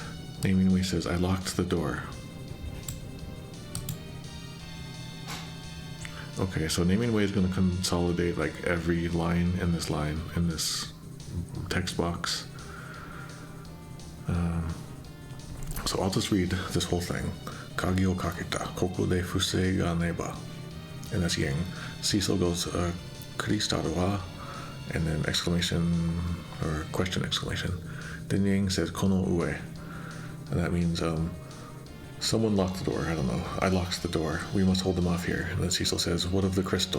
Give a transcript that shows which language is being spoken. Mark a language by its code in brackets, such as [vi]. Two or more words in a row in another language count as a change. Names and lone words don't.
[en] Naming Way says, I locked the door. Okay, so Naming Way is going to consolidate like every line, in this text box. So I'll just read this whole thing. [ja] 鍵を掛けた、ここで防がねば. [en] And that's Yang. Cecil goes, [ja] クリスタルは? [en] And then exclamation, or question exclamation. Then Yang says, [ja] この上. [en] And that means, someone locked the door. I don't know. I locked the door. We must hold them off here. And then Cecil says, what of the crystal?